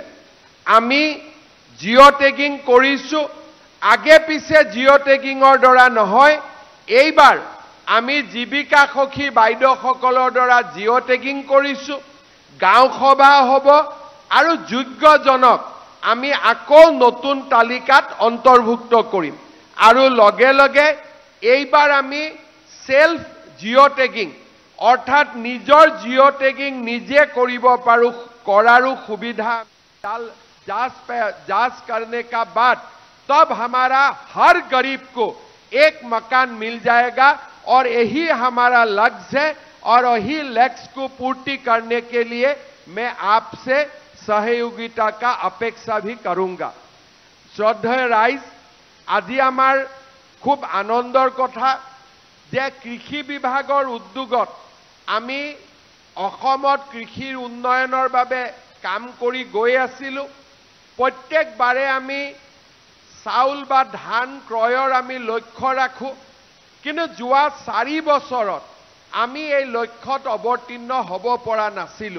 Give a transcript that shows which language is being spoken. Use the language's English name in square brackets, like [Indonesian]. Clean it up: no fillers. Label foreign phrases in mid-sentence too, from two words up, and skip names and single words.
[Assamese] আমি [English] geo tagging [Assamese] কৰিছো, আগে পিছে [English] geo tagging [Assamese] দ্বাৰা নহয়, এইবাৰ আমি জীৱিকা সখী বাইদেউসকলৰ দ্বাৰা [English] geo tagging [Assamese] কৰিছো, গাঁও সভা হ'ব আৰু যোগ্যজনক আমি আকৌ নতুন তালিকাত অন্তৰ্ভুক্ত কৰিম। আৰু লগে লগে এইবাৰ আমি সেলফ জিঅ' টেগিং অৰ্থাৎ নিজৰ জিঅ' টেগিং নিজে কৰিব পাৰো কৰাৰো সুবিধা [Hindi] जांच करने का बाद तब हमारा हर गरीब को एक मकान मिल जाएगा और यही हमारा लक्ष्य है और यही लक्ष्य को पूर्ति करने के लिए मैं आपसे सहयोगिता का अपेक्षा भी करूंगा। श्रद्धेय राइज, [Assamese] আজি আমাৰ খুব আনন্দৰ কথা যে কৃষি বিভাগৰ উদ্যোগত আমি অসমত কৃষিৰ উন্নয়নৰ বাবে কাম কৰি গৈ আছিলো। প্ৰত্যেকবাৰে আমি চাউল বা ধান ক্ৰয়ৰ আমি লক্ষ্য ৰাখো, কিন্তু যোৱা 4 বছৰত আমি এই লক্ষ্যত অৱতীৰ্ণ হ'ব পৰা নাছিলো।